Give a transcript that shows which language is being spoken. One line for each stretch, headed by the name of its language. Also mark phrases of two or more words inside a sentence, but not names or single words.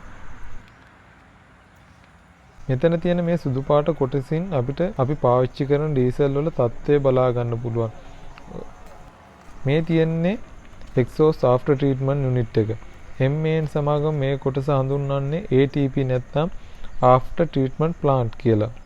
Sinhala: මෙතන තියෙන මේ සුදු පාට කොටසින් අපිට අපි පාවිච්චි කරන ඩීසල් වල තත්ත්වය බලා ගන්න පුළුවන්. මේ තියෙන්නේ
English: exhaust after treatment unit
Sinhala: එක. MAN සමාගම මේ කොටස හඳුන්වන්නේ ATP නැත්නම්
English: after treatment plant
Sinhala: කියලා.